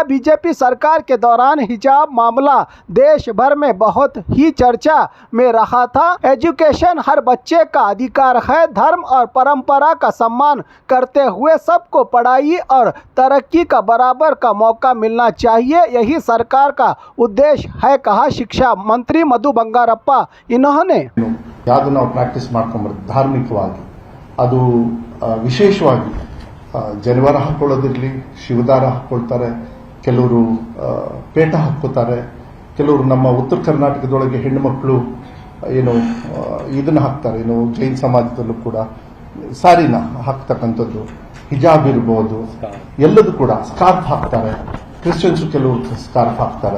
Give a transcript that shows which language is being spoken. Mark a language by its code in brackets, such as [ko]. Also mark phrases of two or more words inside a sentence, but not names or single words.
[hi] बीजेपी सरकार के दौरान हिजाब मामला देश भर में बहुत ही चर्चा में रहा था। एजुकेशन हर बच्चे का अधिकार है। धर्म और परंपरा का सम्मान करते हुए सबको पढ़ाई और तरक्की का बराबर का मौका मिलना चाहिए, यही सरकार का उद्देश्य है, कहा शिक्षा मंत्री मधु बंगारप्पा। इन्होंने [kn] ಯಾವುದು ನಾವು ಪ್ರಾಕ್ಟೀಸ್ ಮಾಡ್ಕೊಂಬರ್ತೀವಿ ಧಾರ್ಮಿಕವಾಗಿ, ಅದು ವಿಶೇಷವಾಗಿ ಜನಿವಾರ ಹಾಕೊಳ್ಳೋದಿರಲಿ, ಶಿವದಾರ ಹಾಕ್ಕೊಳ್ತಾರೆ, ಕೆಲವರು ಪೇಟ ಹಾಕ್ಕೋತಾರೆ, ಕೆಲವರು ನಮ್ಮ ಉತ್ತರ ಕರ್ನಾಟಕದೊಳಗೆ ಹೆಣ್ಣು ಮಕ್ಕಳು ಏನು ಇದನ್ನು ಹಾಕ್ತಾರೆ, ಏನು ಜೈನ್ ಸಮಾಜದಲ್ಲೂ ಕೂಡ ಸಾರಿನ ಹಾಕ್ತಕ್ಕಂಥದ್ದು, ಹಿಜಾಬ್ ಇರ್ಬೋದು, ಎಲ್ಲದೂ ಕೂಡ ಸ್ಕಾರ್ಫ್ ಹಾಕ್ತಾರೆ, ಕ್ರಿಶ್ಚಿಯನ್ಸು ಕೆಲವರು ಸ್ಕಾರ್ಫ್ ಹಾಕ್ತಾರೆ.